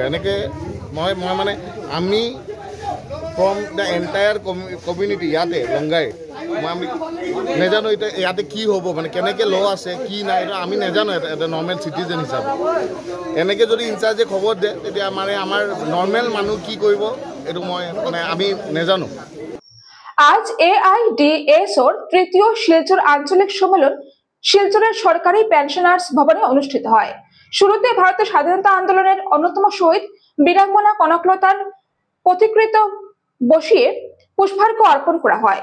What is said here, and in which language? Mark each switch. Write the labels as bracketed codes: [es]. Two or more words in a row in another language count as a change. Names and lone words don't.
[as] এনেকৈ মই মানে আমি [en] from the entire community [as] ইয়াতে লংগাই আমি নাজানো এতিয়া ইয়াতে কি হ'ব, মানে কেনেকৈ ল আছে কি নাই এইটো আমি নাজানো এটা [en] normal citizen [as] হিচাপে। এনেকৈ যদি ইনচাৰ্জে খবৰ দিয়ে তেতিয়া মানে আমাৰ নৰ্মেল মানুহ কি কৰিব এইটো মানে আমি নাজানো। [bn] আজ AIDSOর তৃতীয় শিলচর আঞ্চলিক সম্মেলন শিলচরের সরকারি পেনশনার্স ভবনে অনুষ্ঠিত হয়। শুরুতে ভারতের স্বাধীনতা আন্দোলনের অন্যতম শহীদ বীরাঙ্গনা কনকলতার প্রতিকৃত বসিয়ে পুষ্পার্ঘ্য অর্পণ করা হয়।